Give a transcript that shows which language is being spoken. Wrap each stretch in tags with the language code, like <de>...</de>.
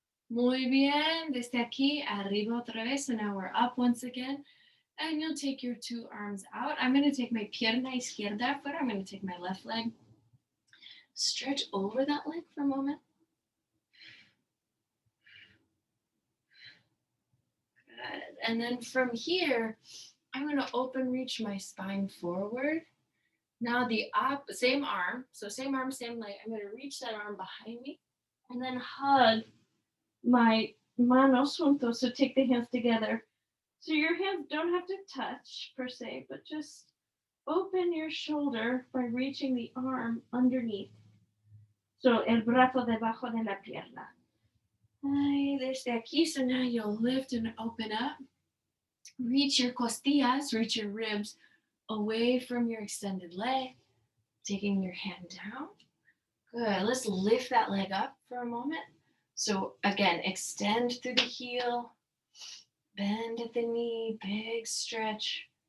<es>Muy bien, desde aquí, arriba otra vez.</es> <en>So now we're up once again. And you'll take your two arms out. I'm going to take my</en> <es>pierna izquierda</es> <en>foot. I'm going to take my left leg. Stretch over that leg for a moment. Good. And then from here, I'm going to open reach my spine forward. Now the same arm. So same arm, same leg. I'm going to reach that arm behind me and then hug my</en> <es>manos juntos.</es> <en>So take the hands together. So your hands don't have to touch per se, but just open your shoulder by reaching the arm underneath. So</en> <es>el brazo debajo de la pierna. Ay, desde aquí,</es> <en>so now you'll lift and open up. Reach your</en> <es>costillas,</es> <en>reach your ribs away from your extended leg, taking your hand down. Good. Let's lift that leg up for a moment. So again, extend through the heel, bend at the knee, big stretch.</en>